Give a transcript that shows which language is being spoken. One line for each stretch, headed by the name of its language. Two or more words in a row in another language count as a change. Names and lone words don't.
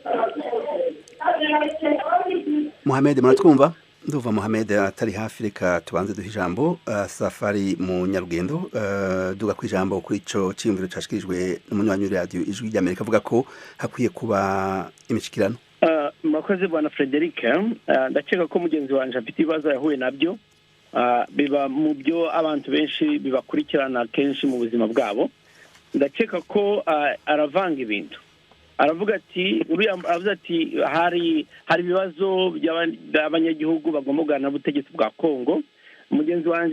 Rundi: Mohamed muratwumva nduva Mohamed atari hafi reka tubanze duha ijambo Safari Munyarugendo duga ku ijambo kuri ico cimviro cashikirijwe n'umunywanyi w'iradio ijwi ry'Amerika avuga ko hakwiye kuba imishikirano mwakoze bwana Frederic ndakeka ko mugenzi wanje afite ibibazo yahuye nabyo biba mu byo abantu benshi bibakurikirana kenshi mu buzima bwabo ndakeka ko aravanga ibintu aravuga ati aravuga ati hari ibibazo by'abanyagihugu bagomba kuganira n'ubutegetsi bwa Kongo mugenzi wanje